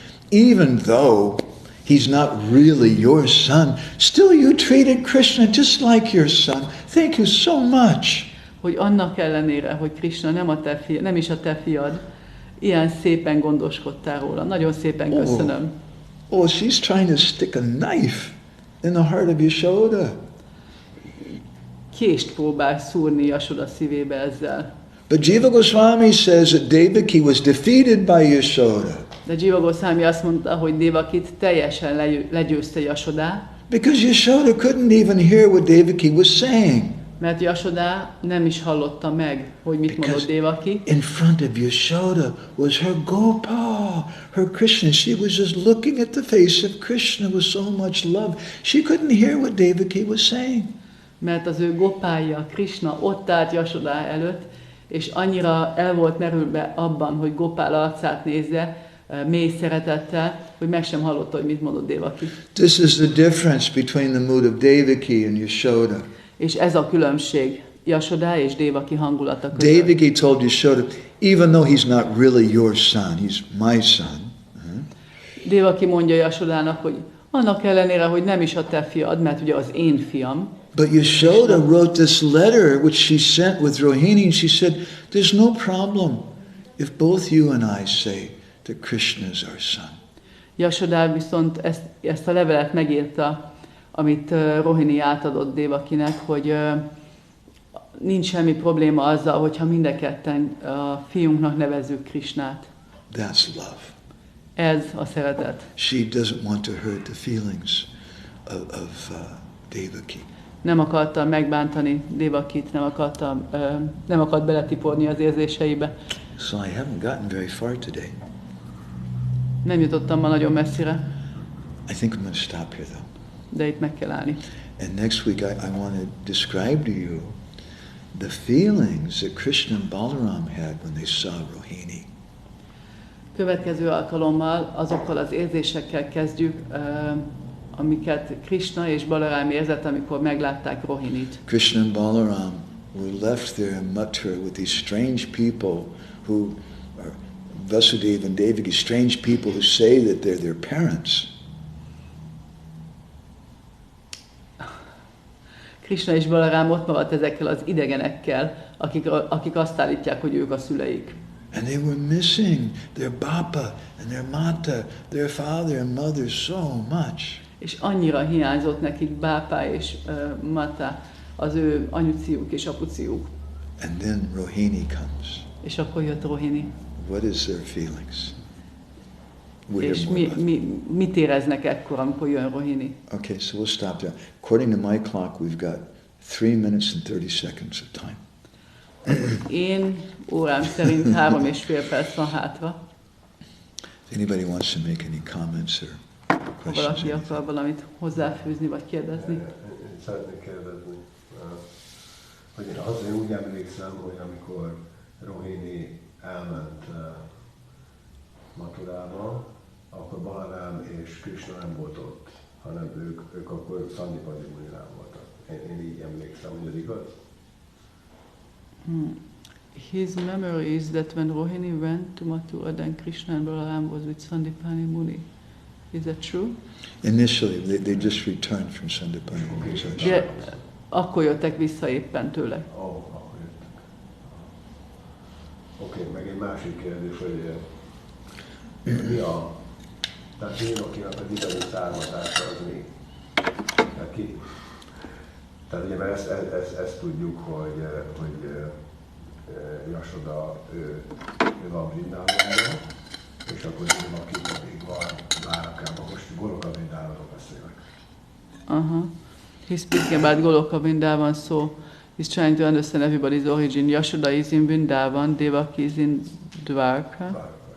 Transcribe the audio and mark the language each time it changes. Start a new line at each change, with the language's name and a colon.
English: Even though he's not really your son, still you treated Krishna just like your son. Thank you so much.
Hungarian: Hogy annak ellenére, hogy Krishna nem is a te fiad, ilyen szépen gondoskodtál róla. Nagyon szépen köszönöm.
English: Oh, she's trying to stick a knife in the heart of Yashoda.
Hungarian: Kést próbál szúrni Yashoda szívébe ezzel.
English: But Jiva Goswami says that Devaki was defeated by Yashoda.
Hungarian: De Jiva Goswami azt mondta, hogy Devakit teljesen legyőzte Yashoda.
English: Because Yashoda couldn't even hear what Devaki was saying.
Hungarian: Mert Yashoda nem is hallotta meg, hogy mit mondott Devaki.
English: In front of Yashoda was her Gopal, her Krishna. She was just looking at the face of Krishna with so much love. She couldn't hear what Devaki was saying.
Hungarian: Mert az ő gopája, Krishna ott állt Yashoda előtt, és annyira el volt merülve abban, hogy Gopál arcát nézze, mély szeretettel, hogy meg sem hallotta, hogy mit mondott Devaki.
English: This is the difference between the mood of Devaki and Yashoda.
Hungarian: És ez a különbség Yashoda és Devaki hangulata között.
English: Devaki told Yashoda, even though he's not really your son, he's my son.
Hungarian: Devaki mondja Yashodának, hogy annak ellenére, hogy nem is a te fiad, mert ugye az én fiam.
English: But Yashoda wrote this letter which she sent with Rohini, and she said, there's no problem if both you and I say that Krishna is our son.
Hungarian: Yashoda viszont ezt a levelet megírta, amit Rohini átadott Devakinek, hogy nincs semmi probléma azzal, hogyha mind a ketten a fiunknak nevezzük Krishnát.
English: That's love.
Hungarian: Ez a szeretet.
English: She doesn't want to hurt the feelings of Devaki.
Hungarian: Nem akarta megbántani Devakit, nem akart beletiporni az érzéseibe.
English: So I haven't gotten very far today.
Hungarian: Nem jutottam ma nagyon messzire.
English: I think I'm going to stop here though.
Hungarian: De itt meg kell állni.
English: And next week I want to describe to you the feelings that Krishna and Balaram had when they saw Rohini.
Hungarian: Következő alkalommal azokkal az érzésekkel kezdjük, amiket Krishna és Balaram érzett, amikor meglátták Rohinit.
English: Krishna and Balaram were left there in Mathura with these strange people who are Vasudeva and Devaki, strange people who say that they're their parents.
Hungarian: Krishna és Balaram ott maradt ezekkel az idegenekkel, akik azt állítják, hogy ők a szüleik.
English: And they were missing their bapa and their mata, their father and mother so much.
Hungarian: És annyira hiányzott nekik bápá és mata, az ő anyuciuk és apuciuk.
English: And then Rohini comes.
Hungarian: És akkor jött Rohini.
English: What is their feelings?
Hungarian: És mit éreznek ekkor, amikor jön Rohini?
English: Okay, so we'll stop there. According to my clock, we've got 3 minutes and 30 seconds of time.
Hungarian: Én órám szerint 3,5 perc van hátra.
English: If anybody wants to make any comments or
Hungarian: Ha valaki akar valamit hozzáfűzni vagy kérdezni. Én szeretnék kérdezni, hogy én azért úgy emlékszem, hogy amikor Rohini elment Mathurába, akkor Balaram és Krishna nem volt ott, hanem ők akkor Szandipadi Munirán voltak. Én így emlékszem, hogy ez igaz?
English: His memory is that when Rohini went to Mathura, then Krishna and Balaram was with Sandipani Muni. Is that true? Initially, they just returned from Sandipani Muni.
Hungarian: De akkor jöttek vissza éppen tőle. Akkor jöttek. Oké, meg egy másik kérdés, hogy mi a... Tehát Jénokinak az idei származása az mi? Tehát ki? Tehát ugye, mert ezt tudjuk, hogy Yashoda, ő van Vrindavanban, és akkor Devaki pedig van Dwarkában. Most Goloka Vrindavanról beszélek.
English: He's speaking about Goloka Vrindavan, so he's trying to understand everybody's origin. Yashoda is in Vrindavan, Devaki is in Dwarka.